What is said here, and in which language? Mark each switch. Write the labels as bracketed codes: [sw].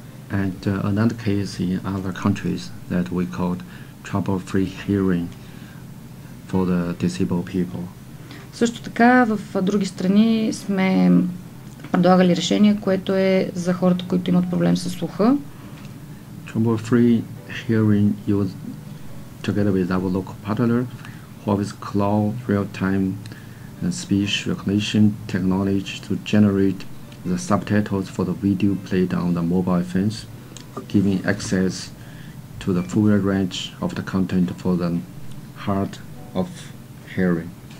[en] And another case in other countries that we called trouble-free hearing for the disabled people. [bg] Също така в други страни сме предлагали решение, което е за хората, които имат проблем с слуха. [en] Trouble-free hearing used together with our local partner, Huawei's cloud real-time speech recognition technology to generate the subtitles for the video played on the mobile phones, giving access to the full range of the content for the hard of hearing.